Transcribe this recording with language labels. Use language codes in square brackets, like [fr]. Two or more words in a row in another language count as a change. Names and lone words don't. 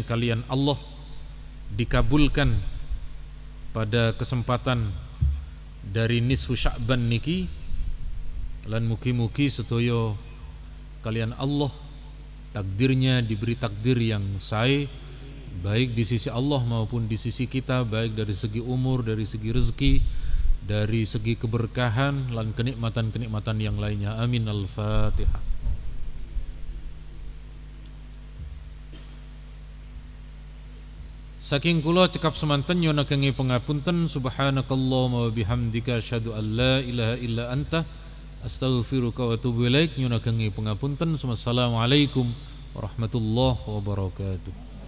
[id] kalian Allah dikabulkan pada kesempatan dari nisfu Sya'ban niki, [jv] lan mugi-mugi sedaya kalian [id] Allah takdirnya diberi takdir yang sae, baik di sisi Allah maupun di sisi kita, baik dari segi umur, dari segi rezeki, dari segi keberkahan dan kenikmatan-kenikmatan yang lainnya. Amin. Al-Fatihah. [jv] Saking kula cekap semanten nyuwun ageng pangapunten. [ar] سبحانك اللهم وبحمدك أشهد أن لا إله إلا أنت أستغفرك وأتوب إليك. [jv] Nyuwun ageng pangapunten. [ar] والسلام عليكم ورحمة الله وبركاته.